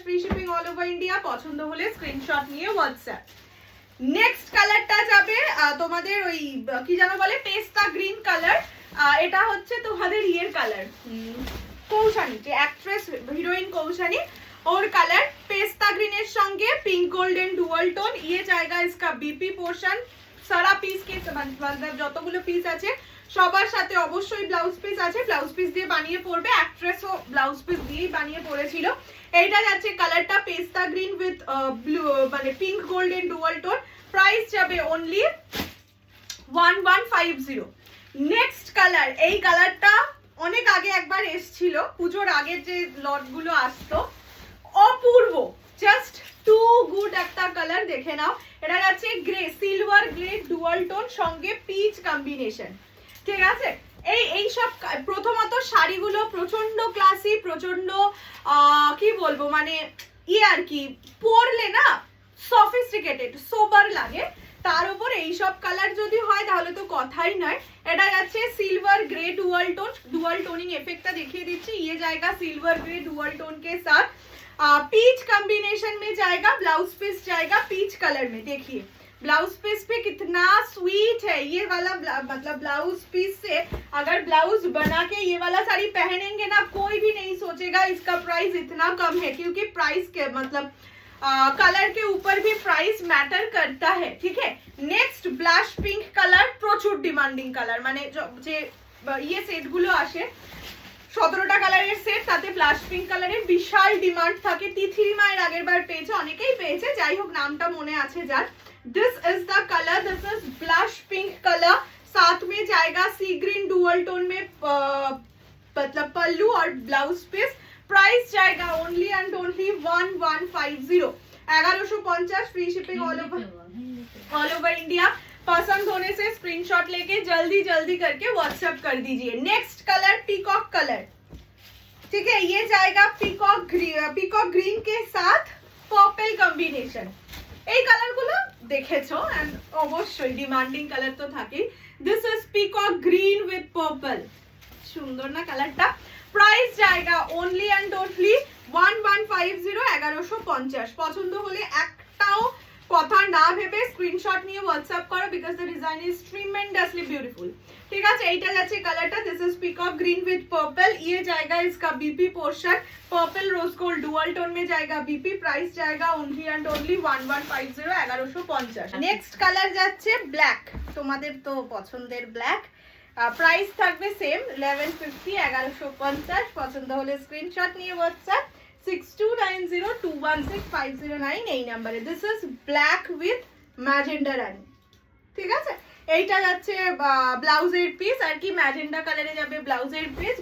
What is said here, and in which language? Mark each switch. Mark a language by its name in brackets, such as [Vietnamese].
[Bangla] Free shipping all over India. পছন্দ হলে screenshot নিয়ে হোয়াটসঅ্যাপ। নেক্সট কালারটা যাবে তোমাদের ওই কি যেন বলে, পেস্তা গ্রিন কালার। এটা হচ্ছে তোমাদের ইয়ের কালার, কৌশানী, যে অ্যাক্ট্রেস হিরোইন কৌশানী, [Hindi] और कलर पेस्ता ग्रीन संगे पिंक गोल्डन डुअल टोन। ये जाएगा इसका बीपी पोर्शन। सारा पीस के मतलब [Bangla] যতগুলো পিস আছে সবার সাথে অবশ্যই ব্লাউজ পিস আছে, ব্লাউজ পিস দিয়ে বানিয়ে পরবে। অ্যাক্ট্রেসও ব্লাউজ পিস দিয়ে বানিয়ে পরেছিল। এইটা যাচ্ছে কালারটা পেস্তা গ্রিন উইথ ব্লু, মানে pink golden dual tone. Price যাবে অনলি 1150। নেক্সট কালার, এই কালারটা অনেক আগে একবার এসেছিল, পুজোর আগে যে লটগুলো আসতো, অপূর্ব, জাস্ট টু গুড একটা কালার। দেখে নাও, এটা যাচ্ছে grey, silver grey dual tone সঙ্গে পিচ কম্বিনেশন। ঠিক আছে, এই সব প্রথমত শাড়িগুলো প্রচন্ড ক্লাসি, প্রচন্ড কি বলবো, মানে আর কি, পরলে না সফিস্টিকেটেড, সোবার লাগে। তার উপর এই সব কালার যদি হয় তাহলে তো কথাই নয়। এটা যাচ্ছে silver grey dual tone. Dual toning इफेक्टটা দেখিয়ে দিচ্ছি। [Hindi] ये जाएगा सिल्वर ग्रे डुअल टोन के साथ, पीच कॉम्बिनेशन में जाएगा। ब्लाउज पीस जाएगा पीच कलर में। देखिए ब्लाउज पीस पे कितना स्वीट है ये वाला, मतलब ब्लाउज पीस से अगर ब्लाउज बना के ये वाला साड़ी पहनेंगे ना, कोई भी नहीं सोचेगा इसका प्राइस इतना कम है, क्योंकि प्राइस के मतलब कलर के ऊपर भी प्राइस मैटर करता है। ठीक है, नेक्स्ट ब्लश पिंक कलर, [Bangla] প্রচুর ডিমান্ডিং কালার, মানে যে ইয়ে সেটগুলো আসে 17টা কালারের সেট, তাতে ব্লাশ পিঙ্ক কালারের বিশাল ডিমান্ড থাকে। তিথির মায়ের আগের বার পেয়েছে, অনেকেই পেয়েছে, যাই হোক নামটা মনে আছে যার। [English] This is the colour, this is blush pink colour. [Hindi] साथ में जाएगा सी ग्रीन डुअल टोन में मतलब पल्लू और ब्लाउज पीस। प्राइस जाएगा only and only 1150, 1150। Free shipping all over India. पसंद होने से स्क्रीनशॉट लेके जल्दी जल्दी करके व्हाट्सएप कर दीजिए। Next colour peacock colour. ठीक है, ये जाएगा पीकॉक ग्रीन के साथ पर्पल कॉम्बिनेशन। [Bangla] এই কালারগুলো দেখেছো, এন্ড অবশ্যই ডিমান্ডিং কালার তো থাকেই। [English] This is peacock green with purple. [Bangla] সুন্দর না কালারটা? প্রাইস জায়গা অনলি অ্যান্ড অনলি 1150 1150। পছন্দ হলে একটাও কথা না ভেবে স্ক্রিনশট নিয়ে হোয়াটসঅ্যাপ করো [English] Because the design is tremendously beautiful. [Bangla] ঠিক আছে, এইটা যাচ্ছে কালারটা, [English] This is peacock green with purple. [Hindi] ये जाएगा इसका BP portion, purple rose gold dual tone में जाएगा बीपी। प्राइस जाएगा only and only 1150 1150। [Bangla] Next colour যাচ্ছে ব্ল্যাক, তোমাদের তো পছন্দের ব্ল্যাক। প্রাইস থাকবে সেম 1150 1150। পছন্দ হলে স্ক্রিনশট নিয়ে হোয়াটসঅ্যাপ 6290216509 এই নাম্বারে। [English] This is black with magenta রানি। [Bangla] ঠিক আছে, এইটা যাচ্ছে ব্লাউজের পিস আর কি, ম্যাজেন্ডা কালারে যাবে ব্লাউজের পিস।